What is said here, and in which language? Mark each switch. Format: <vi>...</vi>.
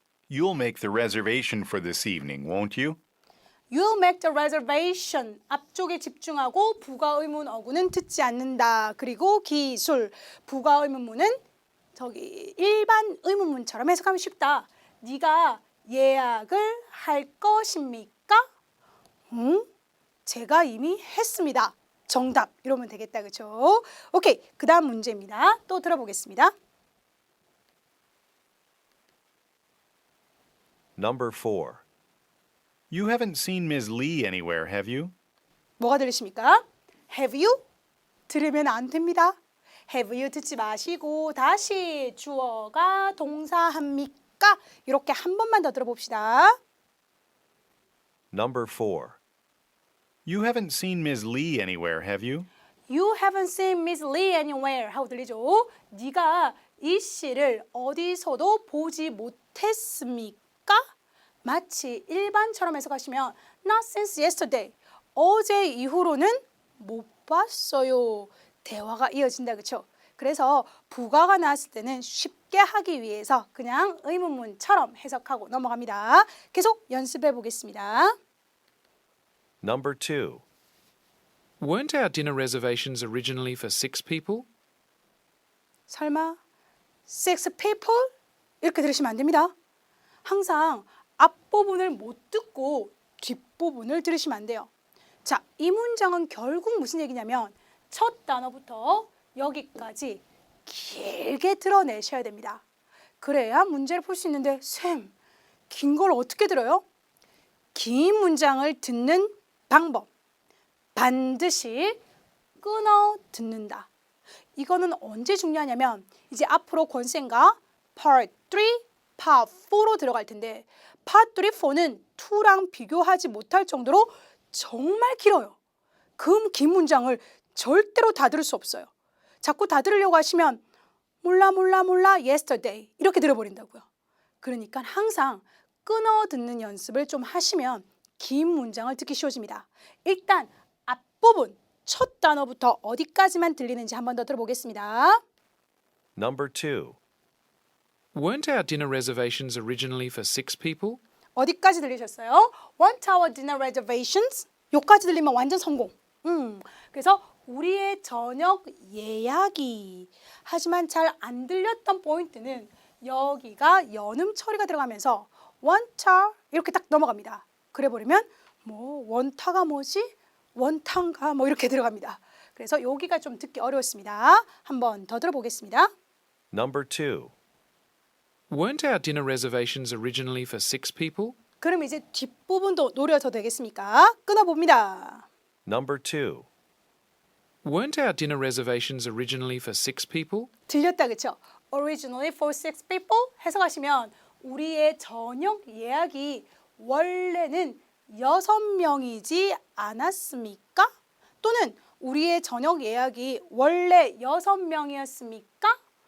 <en>You'll make the reservation for this evening, won't you? You'll make the reservation.</en> <ko>앞쪽에 집중하고 부가 의문 어구는 듣지 않는다. 그리고 기술. 부가 의문문은 저기 일반 의문문처럼 해석하면 쉽다. 네가 예약을 할 것입니까? 제가 이미 했습니다. 정답. 이러면 되겠다. 그렇죠? 오케이. 그다음 문제입니다. 또 들어보겠습니다.</ko> <en>Number 4. You haven't seen Ms. Lee anywhere, have you?</en> <ko>뭐가 들리십니까?</ko> <en>Have you?</en> <ko>들으면 안 됩니다.</ko> <en>Have you</en> <ko>듣지 마시고 다시 주어가 동사합니까? 이렇게 한 번만 더 들어봅시다.</ko> <en>Number 4. You haven't seen Ms. Lee anywhere, have you? You haven't seen Miss Lee anywhere</en> <ko>하고 들리죠? 네가 이 씨를 어디서도 보지 못했습니까? 마치 일반처럼 해석하시면</ko> <en>Not since yesterday.</en> <ko>어제 이후로는 못 봤어요. 대화가 이어진다. 그렇죠? 그래서 부가가 나왔을 때는 쉽게 하기 위해서 그냥 의문문처럼 해석하고 넘어갑니다. 계속 연습해 보겠습니다.</ko> <en>Number 2. Weren't our dinner reservations originally for 6 people?</en> <ko>설마</ko> <en>six people?</en> <ko>이렇게 들으시면 안 됩니다. 항상 앞부분을 못 듣고 뒷부분을 들으시면 안 돼요. 자, 이 문장은 결국 무슨 얘기냐면 첫 단어부터 여기까지 길게 드러내셔야 됩니다. 그래야 문제를 풀 수 있는데 쌤, 긴 걸 어떻게 들어요? 긴 문장을 듣는 방법. 반드시 끊어 듣는다. 이거는 언제 중요하냐면 이제 앞으로 권쌤과 Part 3, Part 4로 들어갈 텐데 Part 3, 4는 2랑 비교하지 못할 정도로 정말 길어요. 그 긴 문장을 절대로 다 들을 수 없어요. 자꾸 다 들으려고 하시면 몰라 yesterday 이렇게 들어버린다고요. 그러니까 항상 끊어 듣는 연습을 좀 하시면 긴 문장을 듣기 쉬워집니다. 일단 앞부분 첫 단어부터 어디까지만 들리는지 한 번 더 들어보겠습니다.</ko> <en>Number 2. Weren't our dinner reservations originally for 6 people?</en> <ko>어디까지 들리셨어요?</ko> <en>Want our dinner reservations?</en> <ko>여기까지 들리면 완전 성공. 그래서 우리의 저녁 예약이 하지만 잘 안 들렸던 포인트는 여기가 연음 처리가 들어가면서 원타 이렇게 딱 넘어갑니다. 그래 버리면 뭐 원타가 뭐지? 원탄가 뭐 이렇게 들어갑니다. 그래서 여기가 좀 듣기 어려웠습니다. 한 번 더 들어보겠습니다.</ko> <en>Number 2. Weren't our dinner reservations originally for 6 people?</en> <ko>그럼 이제 뒷부분도 노려서 되겠습니까? 끊어봅니다.</ko> <en>Number 2. Weren't our dinner reservations originally for 6 people?</en> <ko>들렸다 그쵸?</ko> <en>Originally for 6 people</en> <ko>해석하시면 우리의 저녁 예약이 원래는 6명이지 않았습니까? 또는 우리의 저녁 예약이 원래 6명이었습니까?</ko>